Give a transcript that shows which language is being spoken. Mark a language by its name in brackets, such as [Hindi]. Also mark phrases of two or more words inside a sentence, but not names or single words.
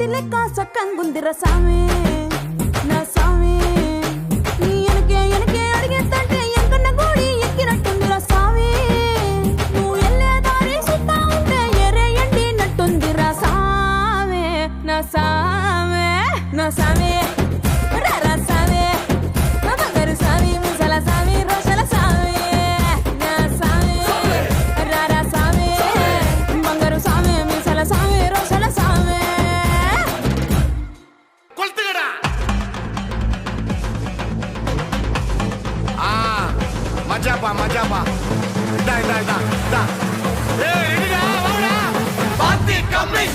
[Telugu] లెక్క సక్కంగుందిరా సామి నా సామి నీ ఎనకే అడిగేంటే ఎంకన్న గోడి ఎక్కినట్టుందిరా సామి నువ్వు ఎల్లే దారి సుత్తా ఉంటే ఎరే ఎండి నట్టుందిరా సామి నా సామి నా సామి రారా సామి నా బంగారు సామి ముసల సామి రోషల సామి Majapa, majapa. Da. [English] Hey, ready now, Party coming.